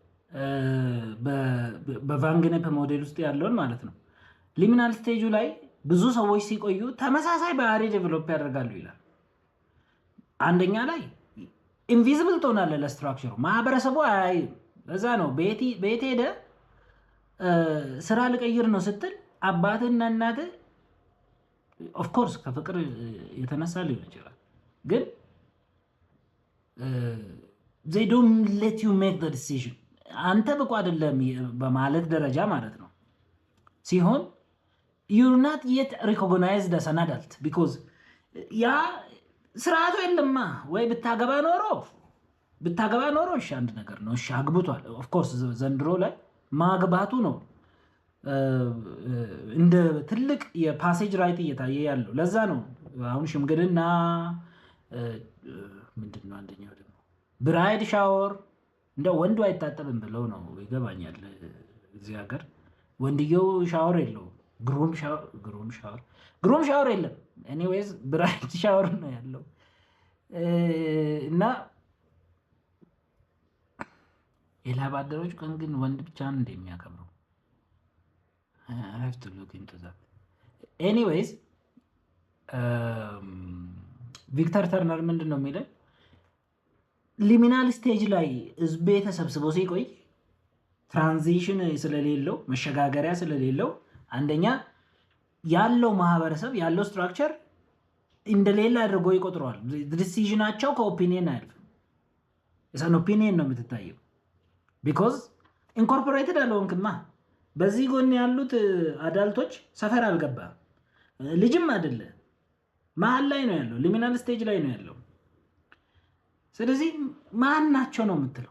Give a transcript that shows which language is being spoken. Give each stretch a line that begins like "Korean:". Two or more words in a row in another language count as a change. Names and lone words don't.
Amharic: በቫን ገኔፕ ሞዴል ውስጥ ያለውን ማለት ነው
English: liminal stage
Amharic: ላይ ብዙ ሰዎች ሲቆዩ ተመሳሳይ ባህሪ ዴቨሎፕ ያደርጋሉ ይላል። አንደኛ ላይ ኢንቪዚብል ትሆናለህ ለስትራክቸሩ፣ ማህበረሰቡ አያይም። ለዛ ነው ቤት ሄደ ስራ ልቀይር ነው ስትል አባትና እናትህ ኦፍኮርስ ከፍቅር የተነሳ ሊሆን ይችላል፣ ግን
English: they don't let you make the decision
Amharic: አንተ ብቁ አይደለም በማለት ደረጃ ማለት ነው ሲሆን
English: you're not yet recognized as an adult because
Amharic: ያ ስርዓቱ የለማ። ወይ ብታገባ ኖሮ እሺ አንድ ነገር ነው። እሺ አግብቷል።
English: of course
Amharic: ዘንድሮ ላይ ማግባቱ ነው እንደ ትልቅ
English: passage rite
Amharic: እየታየ ያለው። ለዛ ነው አሁን ሽምግልና ምንድነው አንደኛው ደግሞ
English: bride shower
Amharic: እንደ ወንዱ አይታጠብም ብለው ነው ይገባኛል። እዚህ ሀገር ወንድየው ሻወር የለው ግሩም ሻወር የለም።
English: anyways bride shower
Amharic: ነው ያለው እና የላብ አደሮች ቀን ግን ወንድ ብቻ ነው እንደሚያከብረው።
English: I have to look into that.
Amharic: Anyways ቪክተር ተርነር ምንድን ነው የሚለው
English: liminal stage
Amharic: ላይ ህዝቤ ተሰብስቦ ሲቆይ ትራንዚሽን ስለሌለው መሸጋገሪያ ስለሌለው አንደኛ ያለው ማህበረሰብ ያለው ስትራክቸር እንደሌላ አድርጎ ይቆጥረዋል። ዲሲዥናቸው ከኦፒኒየን አያልፍም።
English: son opinion
Amharic: ነው የምትታየው።
English: because incorporated
Amharic: አልሆንክማ። በዚህ ጎን ያሉት አዳልቶች ሰፈር አልገባም፣ ልጅም አይደለ፣ መሀል ላይ ነው ያለው፣
English: liminal stage
Amharic: ላይ ነው ያለው። ስለዚህ ማን ናቸው ነው የምትለው?